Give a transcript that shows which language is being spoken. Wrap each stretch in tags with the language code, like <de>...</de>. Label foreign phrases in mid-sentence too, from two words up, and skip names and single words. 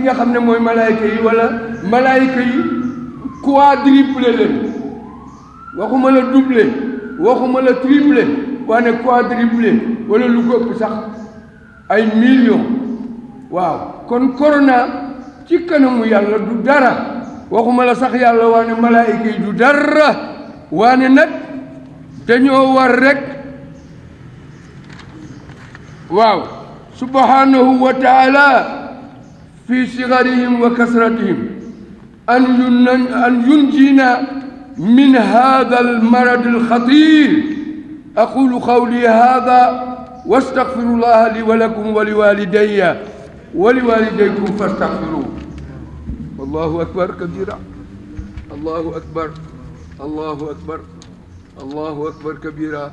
<wo>nga xam ne mooy malaayika yi wala malaayika yi quadruplé leen waxuma la doublé waxuma la triplé waane quadruplé wala lu ko ëpp sax ay millions waaw kon corona ci kanamu yàlla du dara waxuma la sax yàlla waane malaayika yi du dara waane nag dañoo war rek</wo> <ar>waaw سبحانه وتعالى في صغرهم وكثرتهم أن ينجينا من هذا المرض الخطير أقول قولي هذا واستغفر الله لي ولكم ولوالدي ولوالديكم فاستغفروه والله أكبر كبيرا الله أكبر الله أكبر الله أكبر كبيرا</ar>